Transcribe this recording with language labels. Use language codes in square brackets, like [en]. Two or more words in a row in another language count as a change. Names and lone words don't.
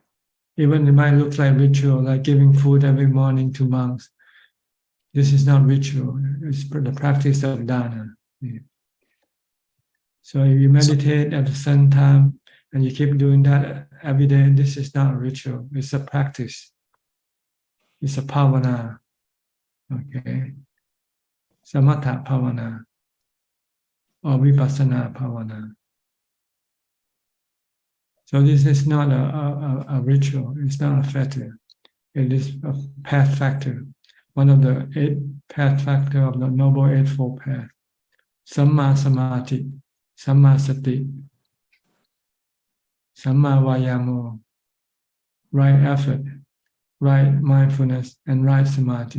[en] Even it might look like ritual, like giving food every morning to monks. This is not ritual. It's the practice of dana. So if you meditate at the same time and you keep doing that every day, this is not a ritual. It's a practice. It's a bhavana. Okay. [pi] Samatha bhavana or vipassana bhavana. [en] So this is not a ritual. It's not a fetter. It is a path factor. One of the 8 path factor of the Noble Eightfold Path. [pi] Samma Samadhi, Samma Sati, Samma Vayamo, [en] right effort, right mindfulness, and right samadhi.